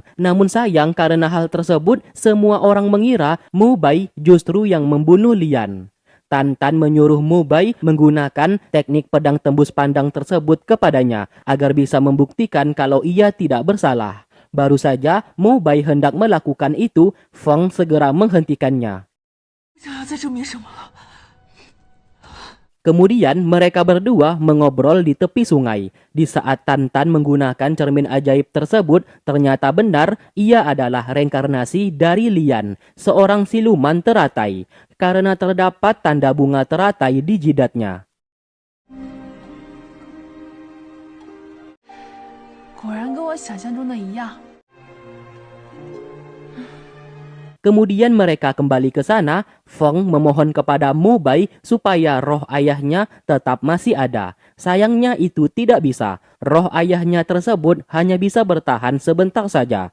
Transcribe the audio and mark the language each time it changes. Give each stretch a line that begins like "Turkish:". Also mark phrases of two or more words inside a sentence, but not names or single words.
Indonesian: Namun sayang karena hal tersebut semua orang mengira Mu Bai justru yang membunuh Lian. Tantan menyuruh Mu Bai menggunakan teknik pedang tembus pandang tersebut kepadanya agar bisa membuktikan kalau ia tidak bersalah. Baru saja Mu Bai hendak melakukan itu, Feng segera menghentikannya.
Chinese: 想要再证明什么了？
Indonesian: Kemudian mereka berdua mengobrol di tepi sungai. Di saat Tantan menggunakan cermin ajaib tersebut, ternyata benar ia adalah reinkarnasi dari Lian, seorang siluman teratai, karena terdapat tanda bunga teratai di jidatnya.
Chinese: 果然跟我想象中的一样。
Indonesian: Kemudian mereka kembali ke sana. Feng memohon kepada Mu Bai supaya roh ayahnya tetap masih ada. Sayangnya itu tidak bisa. Roh ayahnya tersebut hanya bisa bertahan sebentar saja.